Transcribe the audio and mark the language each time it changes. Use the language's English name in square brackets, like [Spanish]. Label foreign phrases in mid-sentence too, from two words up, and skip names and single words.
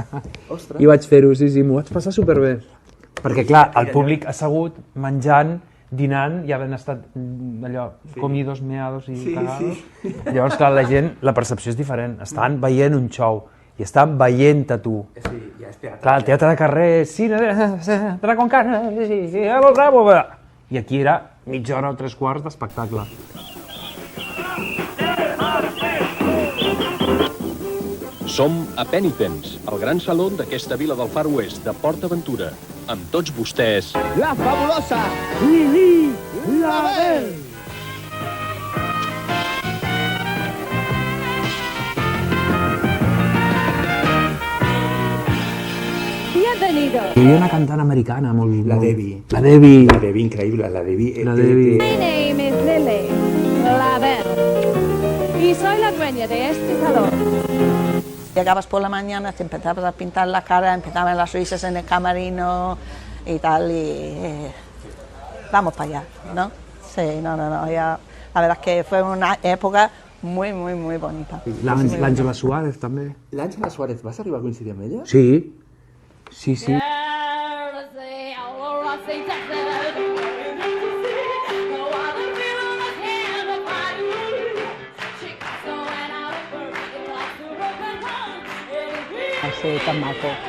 [Catalan] I vaig fer-ho, sí, m'ho vaig passar superbé. Perquè, clar, el públic assegut, menjant, dinant i havent estat allò, [Spanish] comidos, meados i cagados. [Catalan] Llavors, clar, la gent, la percepció és diferent. Estan veient un show i estan veient-te tu. Sí, ja és teatre. Clar, el teatre de carrer, cine, teatre [Spanish] con carne, [Catalan] bravo, i aquí era mitja hora o 3/4 d'espectacle. Som a Penitents, el gran saló d'aquesta vila del Far West, de PortAventura. Amb tots vostès... La fabulosa Lili Label. [Spanish] Bienvenido. [Catalan] Hi havia una cantant americana molt... La Debbie. La Debbie. La Debbie, increïble. La Debbie. [English] My name is [Spanish] Lily Label y soy la dueña de este salón. Llegabas por la mañana, te empezabas a pintar la cara, empezaban las risas en el camerino y tal, y vamos para allá, ¿no? Sí, no, ya, la verdad es que fue una época muy bonita. [Catalan] L'Àngela Suárez, també. L'Àngela Suárez, vas arribar a coincidir amb ella? Sí. Sí, tan maco.